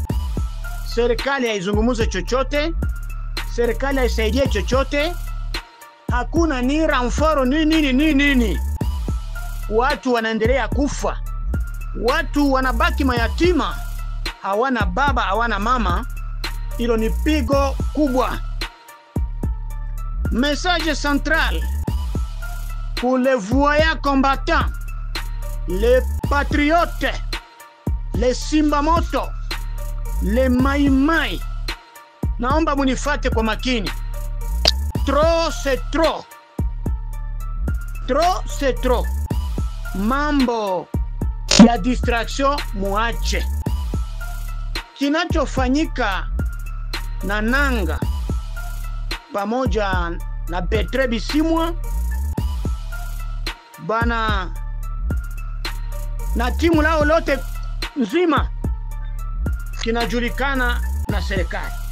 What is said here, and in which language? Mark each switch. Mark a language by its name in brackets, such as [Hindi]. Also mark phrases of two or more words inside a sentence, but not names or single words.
[Swahili] Serikali haizungumuze chochote, serikali haisaidie chochote. Hakuna ni ramforo nini. Watu wanaendelea kufa, watu wanabaki mayatima, hawana baba, hawana mama. Hilo ni pigo kubwa. [French] Message central pour les voyants combattants, les patriotes, les simba moto, les Maimai. [Swahili] Naomba munifate kwa makini. [French] Trop c'est trop. Trop c'est trop. [Swahili] Mambo ya distraction muache. Kinachofanyika na Nanga pamoja na Bertrand Bisimwa bana na timu lao lote nzima kinajulikana na serikali.